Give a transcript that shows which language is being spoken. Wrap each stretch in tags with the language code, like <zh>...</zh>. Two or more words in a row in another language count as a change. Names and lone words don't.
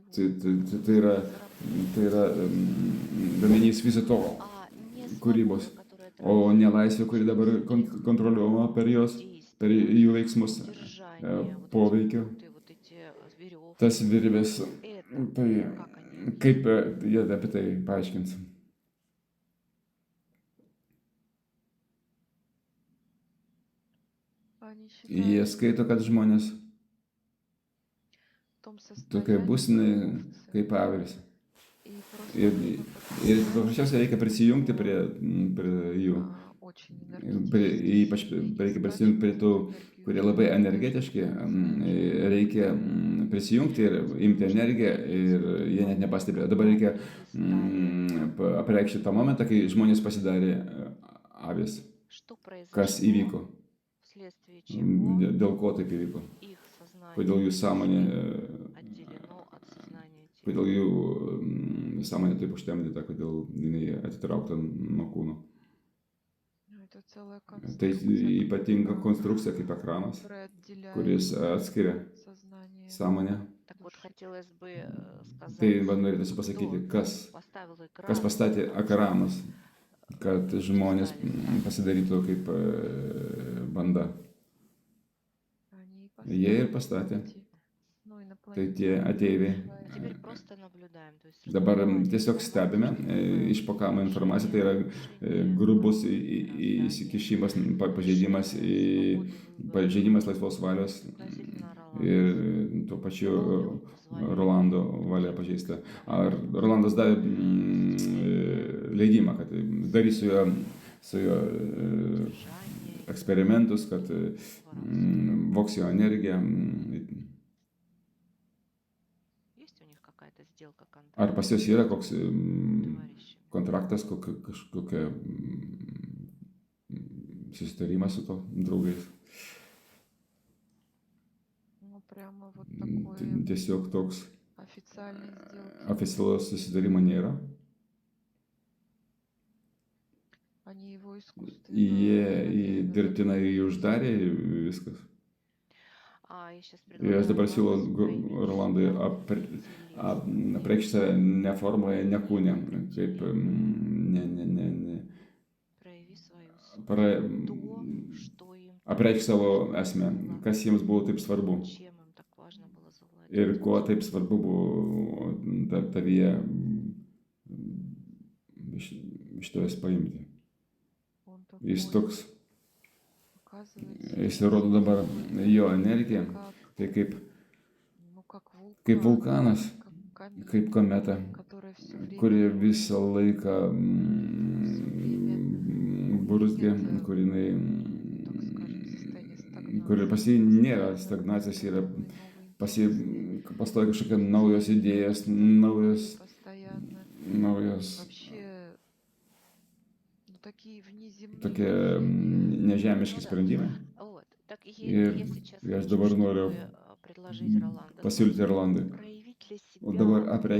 <lt>tai yra gaminys viso to</lt> <ru>А не</ru> <lt>kūrybos,</lt> <ru>свобода, которая</ru> <lt>o ne laisvė,</lt> <ru>транслируется</ru> <lt>kuri dabar</lt> <ru>через</ru> <lt>kontroliuojama per jos, per</lt> <ru>действия,</ru> <lt>jų veiksmus,</lt> <ru>удержание, вот эти</ru> <lt>poveikio.</lt> <ru>путы, вот эти веревки.</ru> <lt>Tas virvės,</lt> <ru>Это</ru> <lt>tai</lt> <ru>как они</ru> <lt>kaip jie apie tai paaiškins.</lt> <ru>Они</ru> <lt>Jie</lt> <ru>считают,</ru> <lt>skaito, kad žmonės</lt> <ru>в том</ru> <lt>tokie</lt> <ru>состоянии,</ru> <lt>būsini</lt> <ru>как овцы.</ru> <lt>kaip avis.</lt> <ru>И просто</ru> <lt>Ir,</lt> <ru>нужно</ru> <lt>ir</lt> <ru>подсказать,</ru> <lt>paprasčiausiai reikia prisijungti prie jų.</lt> <ru>очень</ru> <lt>Ypač</lt> <ru>энергетические</ru> <lt>reikia</lt> <ru>и</ru> <lt>prisijungti prie tų,</lt> <ru>стать эту</ru> <lt>kurie</lt> <ru>энергию</ru> <lt>labai</lt> <ru>передать</ru> <lt>energetiški.</lt> <ru>окружающим.</ru> <lt>Reikia prisijungti ir imti energiją ir jie net nepastebėjo. Dabar reikia apreikšti tą momentą, kai žmonės pasidarė avis.</lt> <ru>Что</ru> <lt>Kas</lt> <ru>произошло,</ru> <lt>įvyko?</lt> <ru>вследствие чего</ru> <lt>Dėl ko taip įvyko?</lt> <ru>их сознание</ru> <lt>Kodėl jų sąmonė,</lt> <ru>отделено от сознания тела.</ru> <lt>kodėl jų sąmonė taip užtemdyta, kodėl jinai atitraukta nuo kūno.</lt> <ru>Ну, это целая</ru> <lt>Tai</lt> <ru>конструкция,</ru> <lt>ypatinga konstrukcija kaip ekranas,</lt> <ru>которая отделяет</ru> <lt>kuris atskiria</lt> <ru>сознание.</ru> <lt>sąmonę.</lt> <ru>Так вот, хотелось бы</ru> <lt>Tai</lt> <ru>сказать,</ru> <lt>man norėtųsi pasakyti,</lt> <ru>кто</ru> <lt>kas</lt> <ru>поставил</ru> <lt>kas</lt> <ru>экран,</ru> <lt>pastatė ekranus, kad žmonės pasidarytų kaip banda.</lt> <ru>Они</ru> <lt>Jie ir</lt> <ru>поставили</ru> <lt>pastatė.</lt> <ru>эти, ну,</ru> <lt>Tai</lt> <ru>инопланетяне,</ru> <lt>tie ateiviai.</lt> <ru>а теперь просто наблюдаем. То есть</ru> <lt>Dabar</lt> <ru>разговариваем</ru> <lt>tiesiog</lt> <ru>о том,</ru> <lt>stebime</lt> <ru>что</ru> <lt>išpakavimą informaciją, tai yra grubus įsikišimas, pažeidimas laisvos valios ir tuo pačiu Rolando valia pažeista. Ar Rolandas davė leidimą, kad darys su juo eksperimentus, kad voks jo energiją.</lt> <ru>Есть у них какая-то сделка,</ru> <lt>Ar</lt> <ru>контракт,</ru> <lt>pas juos yra koks</lt> <ru>товарищи?</ru> <lt>kontraktas, kažkokia susitarimas su to draugais.</lt> <ru>ну, прямо вот такой</ru> <lt>Tiesiog toks</lt> <ru>официальной сделки.</ru> <lt>oficialaus susitarimo nėra.</lt> <ru>Они его искусственно</ru> <lt>Jie</lt> <ru>завесили.</ru> <lt>dirbtinai jį uždarė ir viskas.</lt> <ru>А я сейчас</ru> <lt>Ir aš dabar siūlau</lt> <ru>предлагаю</ru> <lt>Rolandui apreikšti save ne formoje, ne kūne, kaip</lt> <ru>прояви свою</ru> <lt>pra-</lt> <ru>то, что им</ru> <lt>apreikšti savo esmę, kas jiems buvo taip svarbu</lt> <ru>чем им так важно было завладеть.</ru> <lt>ir ko taip svarbu buvo tavyje iš tavęs paimti.</lt> <ru>Он</ru> <lt>Jis</lt> <ru>такой</ru> <lt>toks,</lt> <ru>показывает</ru> <lt>jis rodo dabar jo energiją,</lt> <ru>как,</ru> <lt>tai kaip</lt> <ru>ну,</ru> <lt>kaip vulkanas,</lt> <ru>как камень,</ru> <lt>kaip kometa,</lt> <ru>которая все время</ru> <lt>kuri visą laiką burzgia, kuri jinai,</lt> <ru>так скажем, состояние стагнации.</ru> <lt>kuri pas jį nėra stagnacijos, yra pas jį pastoja kažkokia naujos idėjos,</lt> <ru>постоянно</ru> <lt>naujos</lt> <ru>вообще ну, такие внеземные</ru> <lt>tokie</lt> <ru>идеи.</ru> <lt>nežemiški sprendimai.</lt> <ru>Вот. Так и</ru> <lt>Ir</lt> <ru>я сейчас</ru> <lt>aš</lt> <ru>хочу,</ru> <lt>dabar</lt> <ru>чтобы</ru> <lt>noriu</lt> <ru>предложить Роланду</ru> <lt>pasiūlyti Rolandui.</lt> <ru>проявить для</ru> <lt>O</lt> <ru>себя</ru>